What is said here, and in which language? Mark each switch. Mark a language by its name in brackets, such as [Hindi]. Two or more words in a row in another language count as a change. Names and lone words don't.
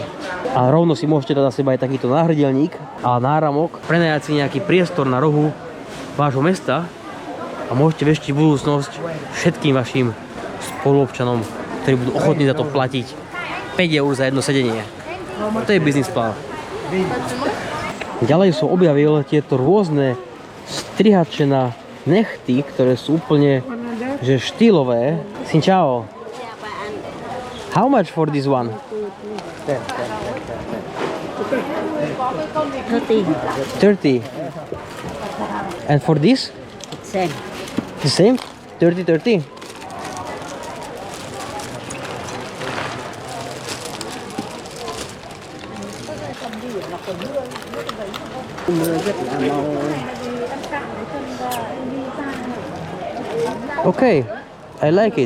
[Slovak] A rovno si môžete dať na seba aj takýto náhrdelník a náramok, prenajať si nejaký priestor na rohu vášho mesta a môžete veštiť budúcnosť všetkým vašim spoluobčanom, ktorí budú ochotní za to platiť 5 eur za jedno sedenie. To je biznis plán. Ďalej som objavil tieto rôzne strihače na nechty, ktoré sú úplne že štýlové. [Vietnamese] Xin chao. [English] How much for this one? 30. And for this? Same. The same? 30. Okay, I like it.